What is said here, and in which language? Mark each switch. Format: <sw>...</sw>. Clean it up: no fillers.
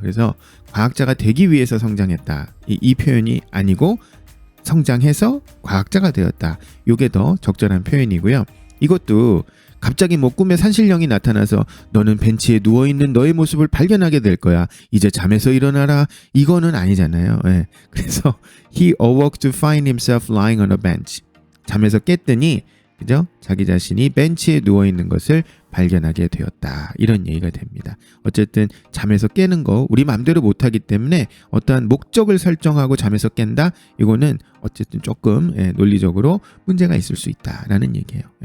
<ko>그래서 과학자가 되기 위해서 성장했다. 이 표현이 아니고 성장해서 과학자가 되었다. 이게 더 적절한 표현이고요. 이것도 갑자기 뭐 꿈에 산신령이 나타나서 너는 벤치에 누워있는 너의 모습을 발견하게 될 거야. 이제 잠에서 일어나라. 이거는 아니잖아요.</ko> <en>그래서 he awoke to find himself lying on a bench.</en> <ko>잠에서 깼더니 그죠? 자기 자신이 벤치에 누워있는 것을 발견하게 되었다. 이런 얘기가 됩니다. 어쨌든 잠에서 깨는 거 우리 마음대로 못하기 때문에 어떠한 목적을 설정하고 잠에서 깬다? 이거는 어쨌든 조금 논리적으로 문제가 있을 수 있다라는 얘기예요.</ko>